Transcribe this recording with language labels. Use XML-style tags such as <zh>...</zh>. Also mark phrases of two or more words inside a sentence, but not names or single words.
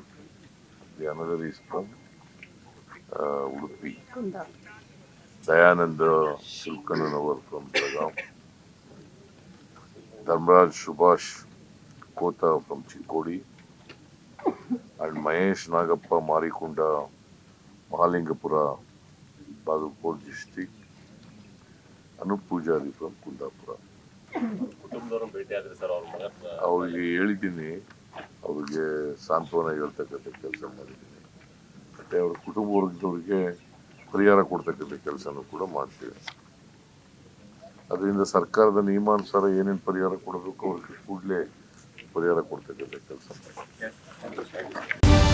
<en>The another is from Udupi. Dayananda Silkananavar from Belgaum. Dharmaraj Subhash Kota from Chikodi. And Mahesh Nagappa Marikunda Mahalingapura, Bagalkot district. Anup Pujari from Kundapura.</en> <kn>ಅವ್ರಿಗೆ ಹೇಳಿದ್ದೀನಿ, ಅವ್ರಿಗೆ ಸಾಂತ್ವನ ಹೇಳ್ತಕ್ಕಂಥ ಕೆಲಸ ಮಾಡಿದ್ದೀನಿ. ಮತ್ತೆ ಅವ್ರ ಕುಟುಂಬ ವರ್ಗದವ್ರಿಗೆ ಪರಿಹಾರ ಕೊಡ್ತಕ್ಕಂಥ ಕೆಲಸನೂ ಕೂಡ ಮಾಡ್ತೀವಿ. ಅದರಿಂದ ಸರ್ಕಾರದ ನಿಯಮಾನುಸಾರ ಏನೇನು ಪರಿಹಾರ ಕೊಡಬೇಕು ಅವ್ರಿಗೆ ಕೂಡಲೇ ಪರಿಹಾರ ಕೊಡ್ತಕ್ಕಂಥ ಕೆಲಸ.</kn>